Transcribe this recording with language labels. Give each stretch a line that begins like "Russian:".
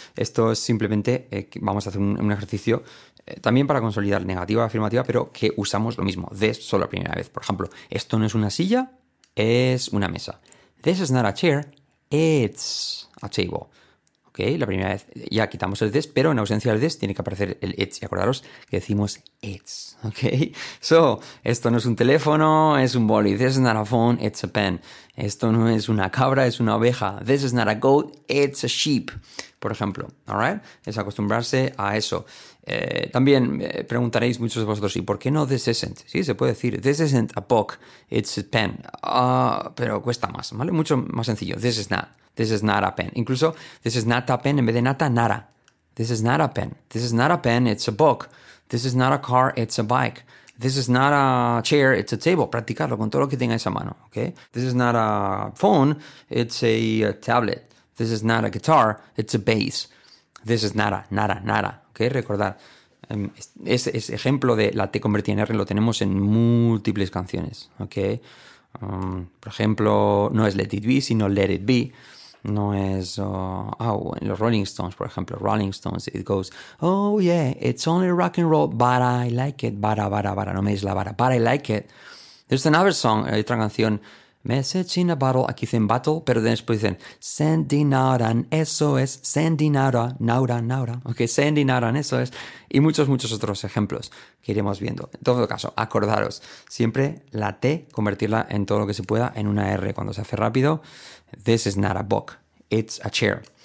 Spanish: Esto es simplemente, vamos a hacer un ejercicio también para consolidar negativa y afirmativa, pero que usamos lo mismo, this solo la primera vez. Por ejemplo, esto no es una silla, es una mesa.
English: This is not a chair, it's a table.
Spanish: ¿Okay? La primera vez ya quitamos el this, pero en ausencia del this tiene que aparecer el it's. Y acordaros que decimos it's. ¿Okay? So, esto no es un teléfono, es un boli.
English: This is not a phone, it's a pen.
Spanish: Esto no es una cabra, es una oveja.
English: This is not a goat, it's a sheep.
Spanish: Por ejemplo,
English: all right?
Spanish: Es acostumbrarse a eso. También preguntaréis muchos de vosotros, ¿y por qué no this isn't? Sí, se puede decir,
English: this isn't a book, it's a pen.
Spanish: Pero cuesta más, ¿vale? Mucho más sencillo,
English: this is not. This is not a pen. Incluso, this is not a pen,
Spanish: en vez de nata, nada.
English: This is not a pen. This is not a pen, it's a book. This is not a car, it's a bike. This is not a chair, it's a table.
Spanish: Practicarlo con todo lo que tengáis a mano, ¿okay?
English: This is not a phone, it's a tablet. This is not a guitar, it's a bass.
Spanish: This is nada, nada, nada, ¿okay? Recordad, ese ejemplo de la T convertida en R lo tenemos en múltiples canciones, ¿okay? Por ejemplo, no es Let It Be, sino Let It Be. No es, en los Rolling Stones, por ejemplo,
English: Rolling Stones, it goes, oh yeah, it's only rock and roll, but I like it,
Spanish: bara, bara, bara, no me des la vara,
English: but I like it. There's another song,
Spanish: hay otra canción, Message in a Bottle, aquí dicen battle, pero después dicen,
English: sending out an SOS,
Spanish: sending out a, naura, naura, ok, sending out an SOS, y muchos, muchos otros ejemplos que iremos viendo. En todo caso, acordaros, siempre la T, convertirla en todo lo que se pueda en una R cuando se hace rápido.
English: This is not a book, it's a chair.